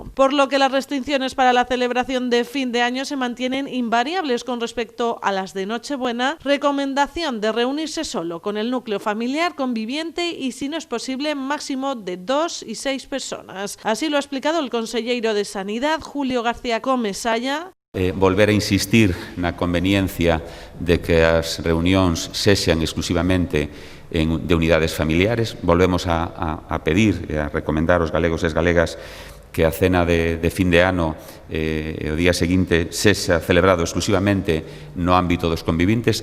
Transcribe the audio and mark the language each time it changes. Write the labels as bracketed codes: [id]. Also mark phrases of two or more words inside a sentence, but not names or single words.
[es] Por lo que las restricciones para la celebración de fin de año se mantienen invariables con respecto a las de Nochebuena. Recomendación de reunirse solo con el núcleo familiar conviviente y, si no es posible, máximo de 2 y 6 personas. Así lo ha explicado el conselleiro de Sanidad, Julio García Comesalla. [gl] Volver a insistir na conveniencia de que as reunións sexan exclusivamente de unidades familiares. Volvemos a pedir e a recomendar aos galegos e as galegas que a cena de fin de ano o día seguinte sexa celebrado exclusivamente no ámbito dos convivintes.